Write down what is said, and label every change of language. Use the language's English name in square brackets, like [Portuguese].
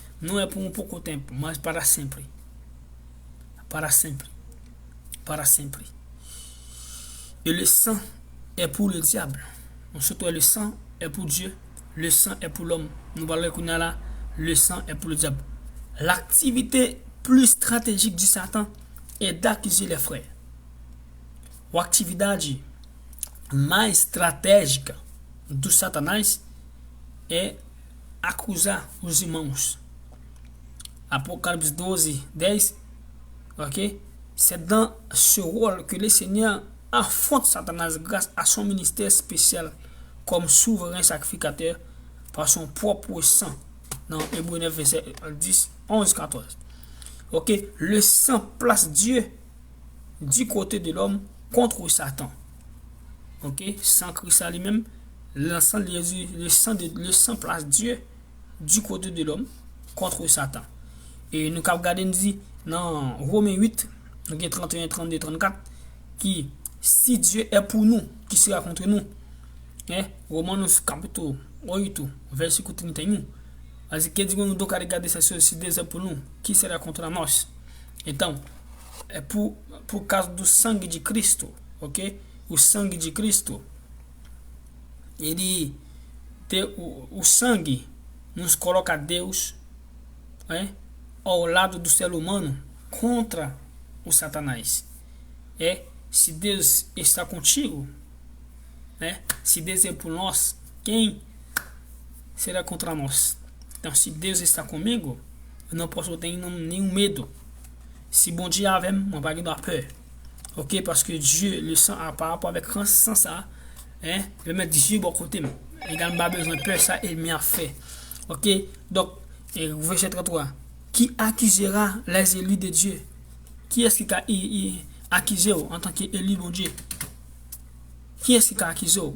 [French] Nous est pour un peu de temps, mais [Portuguese] para sempre. Para sempre. Para sempre. [French] Et le sang est pour le diable. Surtout le sang est pour Dieu. Le sang est pour l'homme. Nous parlons qu'on a là, le sang est pour le diable. L'activité plus stratégique du Satan est d'accuser les frères. [Portuguese] A atividade mais estratégica do Satanás é acusar os irmãos. Apocalipse 12, 10, ok? [French] C'est dans ce rôle que le Seigneur affronte Satanas grâce à son ministère spécial comme souverain sacrificateur par son propre sang. Dans Hébreux 9, verset 10, 11, 14. Ok? Le sang place Dieu du côté de l'homme contre Satan. Ok? Sans Christ à lui-même, le sang place Dieu du côté de l'homme contre Satan. Et nous avons regardé, nous dit dans Romains 8, 31, 32, 34, qui si Dieu est pour nous, qui sera contre nous? Romains capítulo 8, verset 31. [Portuguese] Mas que digo [French] nous donc à regarder ça, si Dieu est pour nous, qui sera contre nous? [Portuguese] Então, é por causa do sangue de Cristo, ok? O sangue de Cristo, ele tem o sangue nos coloca Deus ao lado do ser humano contra o Satanás. Se Deus está contigo, se Deus é por nós, quem será contra nós? Então, se Deus está comigo, eu não posso ter nenhum medo. [French] Si bon Dieu avec moi, pas de peur. Ok, parce que Dieu, le sang, par rapport avec le sang, ça, le mettre Dieu bon côté. Il n'a pas besoin de peur, ça, il m'a fait. Ok, donc, verset 33. Qui accusera les élus de Dieu? Qui est-ce qui a accusé en tant qu'élu bon Dieu? Qui est-ce qui a accusé?